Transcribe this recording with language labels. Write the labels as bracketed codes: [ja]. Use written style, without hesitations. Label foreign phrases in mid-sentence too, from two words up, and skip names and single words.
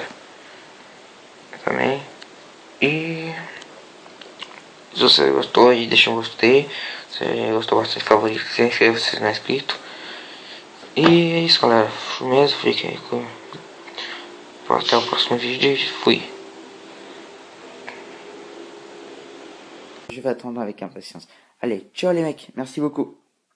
[pt] Também. E se você gostou aí, deixa um gostei. Se você gostou bastante, favorito, se inscreva se não é inscrito. E é isso, galera. Mesmo, fique aí com... Até o próximo vídeo e fui. [fr] Je vais attendre avec impatience. Allez, ciao les mecs, merci beaucoup.